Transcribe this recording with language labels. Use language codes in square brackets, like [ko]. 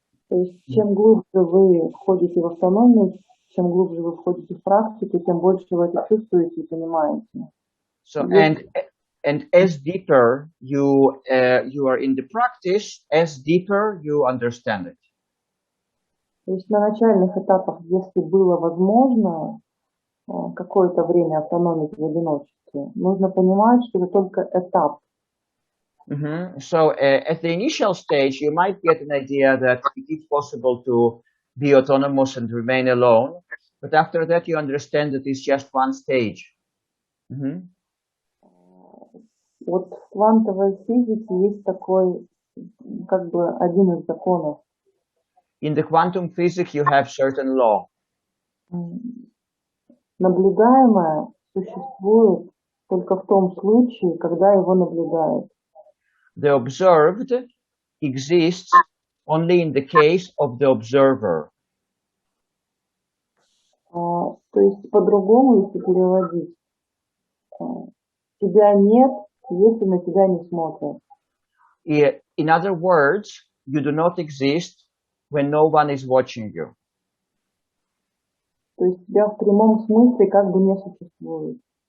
[ru] То есть, чем глубже вы входите в автономию, чем глубже вы входите в практику, тем больше вы это чувствуете и понимаете. [en] So and as deeper you are in the practice, as deeper you understand it. [ru] То есть на начальных этапах, если было возможно какое-то время автономить в одиночестве, нужно понимать, что это только этап. [en] So at the initial stage, you might get an idea that it is possible to be autonomous and remain alone, but after that you understand that it's just one stage. [ru] Вот в квантовой физике есть такой, как бы, один из законов. [en] In the quantum physics, you have certain law. [ru] Наблюдаемое существует только в том случае, когда его наблюдают. [en] The observed exists only in the case of the observer. [ru] То есть по-другому, если переводить, тебя нет, если на тебя не смотрят. [en] In other words, you do not exist when no one is watching you. [ru] То есть тебя в прямом смысле как бы не существует.